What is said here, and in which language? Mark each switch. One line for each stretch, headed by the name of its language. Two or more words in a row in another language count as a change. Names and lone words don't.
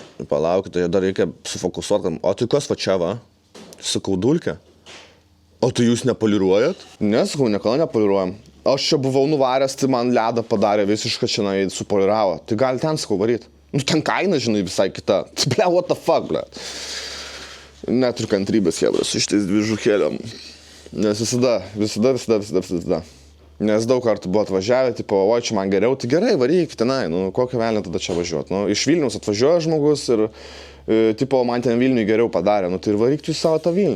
Lithuanian: Palaukite, dar reikia sufokusuoti. O tai kas va čia va? Sakau, dulkė. O tai jūs nepoliruojat? Nesakau, niekada nepoliruojam. Aš čia buvau nuvaręs, tai man ledą padarė visiškai čia supoliravo. Tai gali ten, sakau, varyt. Nu, ten kaina, žinai, visai kita. Ble,
English: what the fuck,
Lithuanian: ble. Neturiu kantrybės, hebras, iš tais dvižukėliam. Nes visada. Nes daug kartų buvo atvažiavę, tipo, oi, čia man geriau, tai gerai, varyk tenai, nu, kokio velnio tada čia važiuot. Nu, iš Vilniaus atvažiuoja žmogus ir, tipo, man ten Vilniui geriau padarė, nu, tai ir varyk tu į savo tą Vilnių.